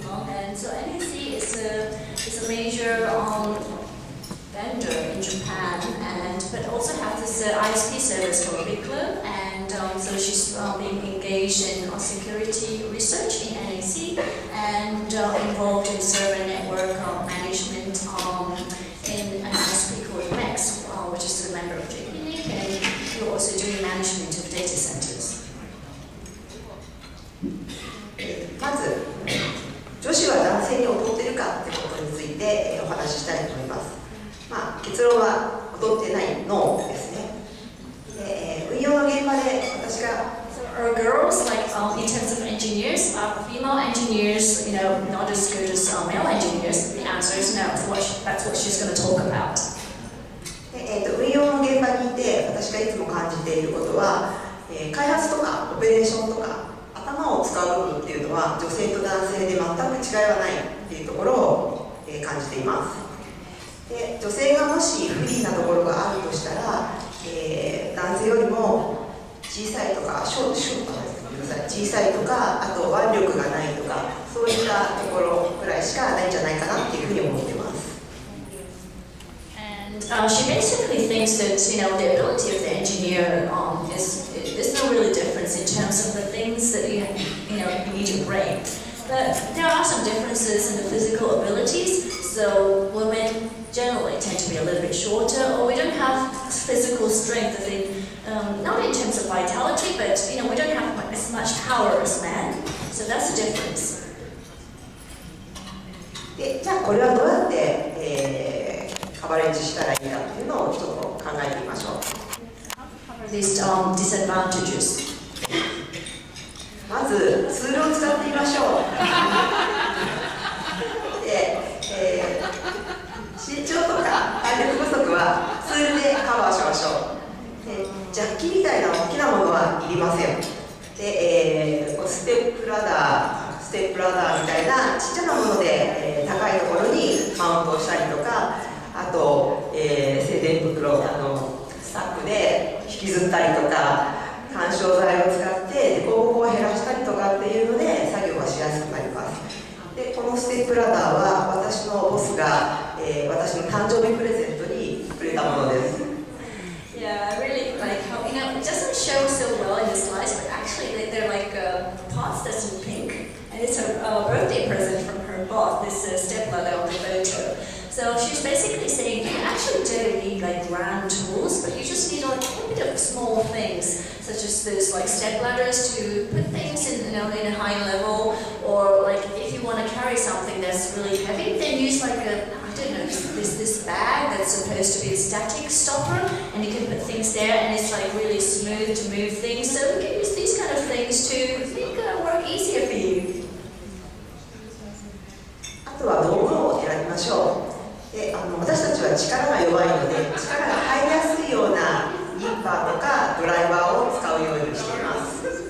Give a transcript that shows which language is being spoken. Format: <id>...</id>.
<en>And so NEC is a major vendor in Japan, but also have this ISP service for APRICOT, and so she's being engaged in security research in NEC and involved in server network management in an ISP called MEX, which is a member of JPNIC, and you're also doing management of data centers.</en> <ja>まず、女子は男性に劣っているかということについてお話ししたいと思います。結論は劣ってないノーですね。運用の現場で私が</ja> <en>Are girls like in terms of engineers, are female engineers, not as good as male engineers? The answer is no. That's what she's going to talk about.</en> <ja>運用の現場にいて私がいつも感じていることは、開発とかオペレーションとか頭を使う部分っていうのは女性と男性で全く違いはないっていうところを感じています。で、女性がもし不利なところがあるとしたら、男性よりも小さいとか小さいとか、あと腕力がないとか、そういったところぐらいしかないんじゃないかなっていうふうに思っています。</ja> <en>She basically thinks that the ability of the engineer there's no really difference in terms of the things that you need to bring. But there are some differences in the physical abilities. So women generally tend to be a little bit shorter, or we don't have physical strength. Not in terms of vitality, but we don't have as much power as men. So that's the difference.</en> <ja>で、じゃあこれはどうやって、カバレッジしたらいいかっていうのをちょっと考えてみましょう。</ja> <en>These disadvantages.</en> <ja>まずツールを使ってみましょう。で、身長とか体力不足はツールでカバーしましょう。で、ジャッキみたいな大きなものはいりません。で、ステップラダーみたいなちっちゃなもので、高いところにマウントをしたりとか、あと、静電袋スタックで引きずったりとか、緩衝材を使って凸凹を減らしたりとかっていうので作業がしやすくなります。で、このステップラダーは私のボスが、私の誕生日プレゼントにくれたものです。</ja> <en>Yeah, I really like how it doesn't show so well in the slides, but actually they're like parts that's in pink, and it's a birthday present from her boss. This step ladder on the photo. So she's basically saying you actually don't need like grand tools, but you just need like a bit of small things, such as those like step ladders to put things in a high level, or like if you want to carry something that's really heavy, then use like this bag that's supposed to be a static stopper, and you can put things there, and it's like really smooth to move things. So you can use these kind of things to make work easier for you.</en> <ja>あとは道具を選びましょう。で、私たちは力が弱いので、力が入りやすいようなニッパーとかドライバーを使うようにしています。</ja>